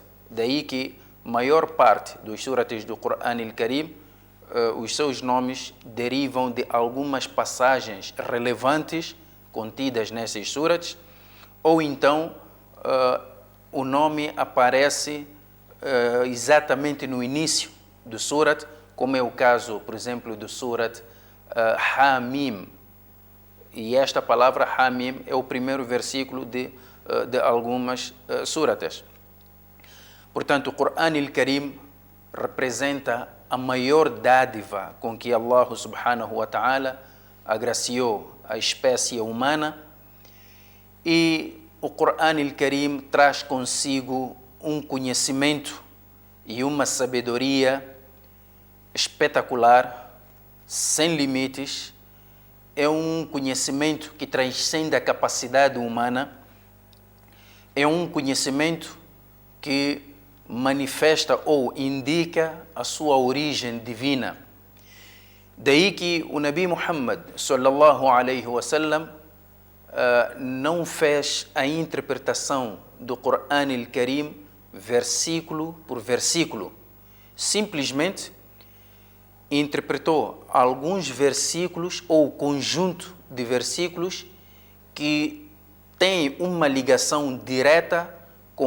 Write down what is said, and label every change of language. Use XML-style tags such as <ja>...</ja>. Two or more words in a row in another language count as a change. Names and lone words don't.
<pt>Daí que maior parte dos surates do Coran al-Karim, os seus nomes derivam de algumas passagens relevantes contidas nessas surates, ou então o nome aparece exatamente no início do surat, como é o caso, por exemplo, do surat Hamim. E esta palavra Hamim é o primeiro versículo de algumas suratas. Portanto, o Coran al-Karim representa a maior dádiva com que</pt> <ar>الله سبحانه وتعالى</ar> <pt>agraciou a espécie humana, e o Coran al-Karim traz consigo um conhecimento e uma sabedoria espetacular, sem limites. É um conhecimento que transcende a capacidade humana, é um conhecimento que manifesta ou indica a sua origem divina. Daí que o Nabi Muhammad</pt> <ar>صلى الله عليه وسلم</ar> <pt>não fez a interpretação do Coran al-Karim versículo por versículo. Simplesmente interpretou alguns versículos ou conjunto de versículos que têm uma ligação direta com</pt>